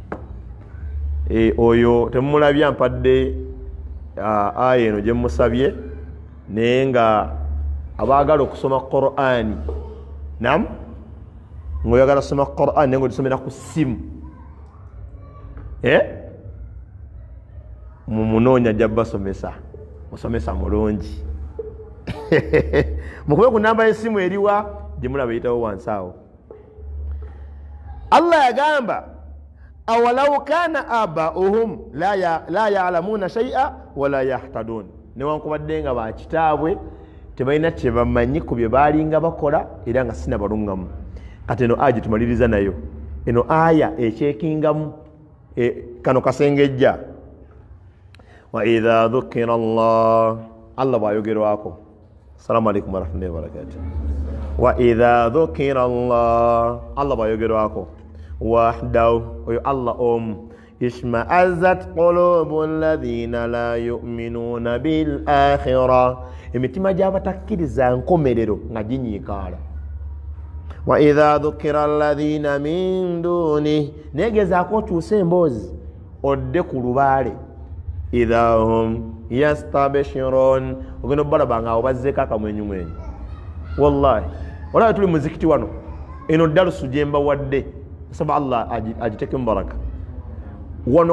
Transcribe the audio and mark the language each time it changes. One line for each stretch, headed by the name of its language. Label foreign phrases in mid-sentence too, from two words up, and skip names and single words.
Ganda: Oyo temulabya mpadde aya eno gye musabye naye nga abaagala okusoma Qur'ani nam ng'oyagala kusoma Qur'ani naye ng'ogisomera ku ssimu mumunoonya gy'abbasomesa musomesa mulungi mukube ku namba y'essimu eriwa gye mulaba eyitawo wansi awo. Allah yagamba
Arabic: أولو كان آباؤهم لا يعلمون شيئا ولا يهتدون
Ganda: newankubadde nga bakitaabwe tebalina kyebamanyi ku bye baalinga bakola era nga sina balungamu. Kati eno aya tumaliriza nayo, eno aya ekyekingamu kano kasengejja.
Arabic: وإذا ذكر الله bwayogerwako. السلام عليكم ورحمة الله وبركاته. وإذا ذكر الله bwayogerwako wahdahu, oyo الله اشمأزت قلوب الذين لا يؤمنون بالآخرة,
Ganda: emitima gy'abatakkiriza nkomerero nga ginyiikaala.
Arabic: وإذا ذكر الذين من دونه,
Ganda: negezaako okyusa emboozi odde ku lubaale.
Arabic: إذا هم يستبشرون,
Ganda: ogenda balaba nga abo bazzeeko akamwenyumwenyu. Wallahi olaba tuli muzikiti wano, eno dalusu gye mbawadde saba Allah agiteeke mubaraka wano.